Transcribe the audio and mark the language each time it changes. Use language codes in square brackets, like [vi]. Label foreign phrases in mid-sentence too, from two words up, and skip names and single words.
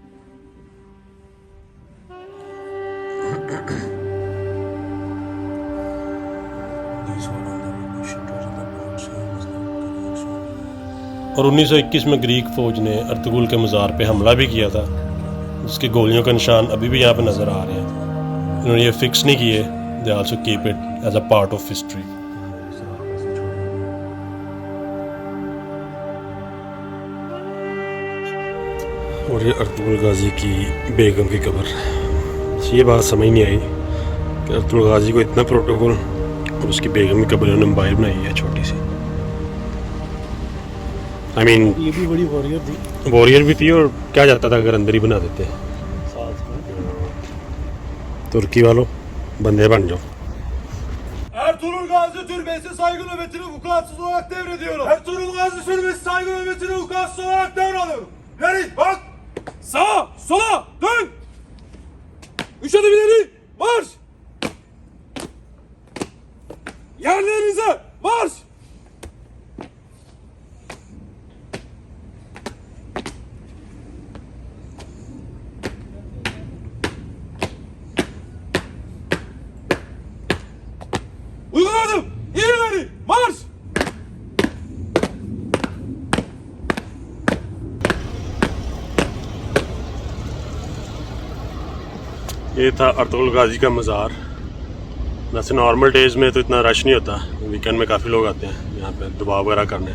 [hi] और 1921 में ग्रीक फौज ने अर्तुगरुल के मज़ार पे हमला भी किया था, जिसके गोलियों का निशान अभी भी यहाँ पे नज़र आ रहे हैं। इन्होंने ये फिक्स नहीं किए, [en] they also keep it as a part of history. [hi] और ये अर्तुगरुल गाजी की बेगम की कब्र। ये बात समझ नहीं आई कि अर्तुगरुल गाजी को इतना प्रोटोकॉल और उसकी बेगम की कब्र उन्होंने बाहर बनाई है छोटी सी। [en] I mean, [hi] ये भी बड़ी वॉरियर थी। वॉरियर भी थी और क्या जाता था अगर अंदर ही बना देते। तुर्की वालों बंदे bन जाओ। [tr] Ertuğrul Gazi Türbesi saygı nöbetini vukuatsız olarak devrediyorum. Ertuğrul Gazi Türbesi saygı nöbetini vukuatsız olarak devralıyorum. Verin bak. Sağa, sola, dön. 3 adım ileri, marş. Yerlerinize, marş. Uyguladım. İleri, marş. [hi] ये था अर्तुगरुल गाजी का मज़ार। वैसे नॉर्मल डेज़ में तो इतना रश नहीं होता, वीकेंड में काफ़ी लोग आते हैं यहाँ पे दुआ वगैरह करने।